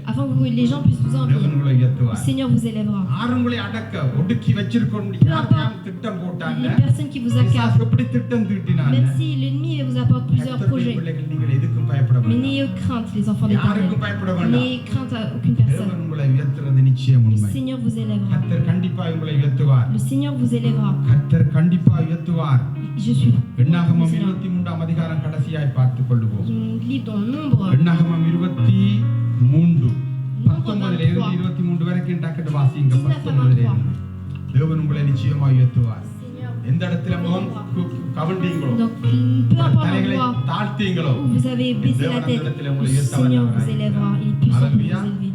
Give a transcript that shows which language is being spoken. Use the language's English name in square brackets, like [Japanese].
[French] afin que les gens puissent vous envier, le Seigneur vous élèvera. [Tamil] ஆறுங்களை அடக்க ஒடுக்கி வச்சிருக்கோம் யார் திட்டம் போட்டாங்க. [French] Les personnes qui vous accablent, [Tamil] எப்படி திட்டம் தீட்டினாங்க. [French] même si l'ennemi vous apporte plusieurs projets, [Tamil] நீங்கள் எதுக்கும் பயப்பட வேண்டாம். [French] mais n'ayez crainte les enfants d'Éternel. [Tamil] யாருக்கும் பயப்பட வேண்டாம். [French] N'ayez crainte à aucune personne. [Tamil] தேவன் உங்களை உயர்த்துறது நிச்சயம் [French] Le [Tamil] உண்மை. [French] Seigneur vous élèvera. [Tamil] கர்த்தர் கண்டிப்பா உங்களை உயர்த்துவார். [French] Le Seigneur vous élèvera. [Tamil] கர்த்தர் கண்டிப்பா உயர்த்துவார். [French] Je suis [Tamil] எண்ணாகமம் 23ஆம் அதிகாரம் கடைசியாய் பார்த்துக் கொள்வோம். [French] livre dans Nombre. [Tamil] எண்ணாகமம் 23 19 இருந்து 23 வரைக்கும் டக்கெட் வாசிங்க. 19 இருந்து தேவன் உங்களை நிச்சயமாக உயர்த்துவார். எந்த இடத்துல முகம் கவண்டீங்களோ, தலைகளை தாழ்த்தீங்களோ, [French] vous avez baissé la tête, le Seigneur vous élèvera. Il est puissant pour vous élever.